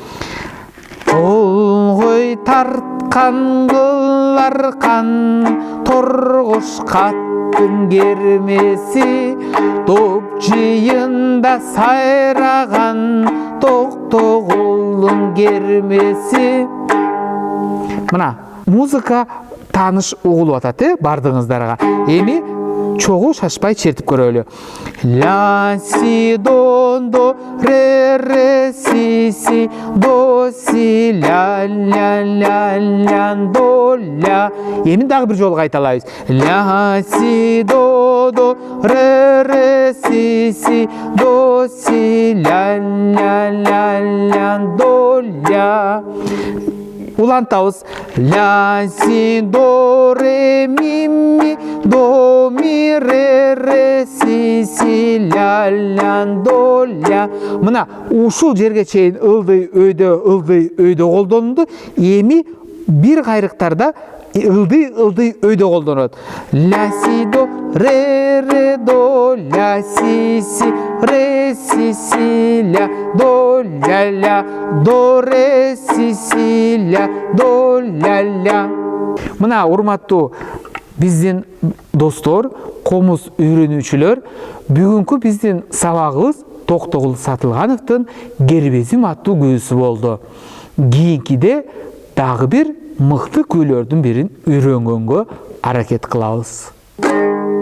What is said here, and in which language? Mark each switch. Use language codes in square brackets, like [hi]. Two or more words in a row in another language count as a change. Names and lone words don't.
[ky] Толгой тарткан кыларкан, торгош каттын кермеси, топ жыйында сайраган, Токтогулдун кермеси. Мына музыка тааныш угулуп атат, бардыгыңыздарга. Эми чогуу шашпай чертип көрөлү. Ля си до до ре ре си си до си ля ля ля ля до ля. Эми дагы бир жолу кайталайбыз. Ля си до ре ре си си до си ля ля ля ля до ля. Улантабыз. Ля си до ре ми до ми ре си си ля ля до ля. Мына ушул жерге чейин ылдый өйдө колдонулду. Эми бир кайрыктарда ылдый өйдө колдонот. Ля си до ре до ля си си ре си си ля до ля до ре си си ля до ля. Мына урматтуу биздин достор, комуз үйрөнүүчүлөр, бүгүнкү биздин сабагыбыз Токтогул Сатылгановдун Кербезим аттуу күүсү болду. Кийинкиде дагы бир мыкты күүлөрдүн бирин үйрөнгөнгө аракет кылабыз.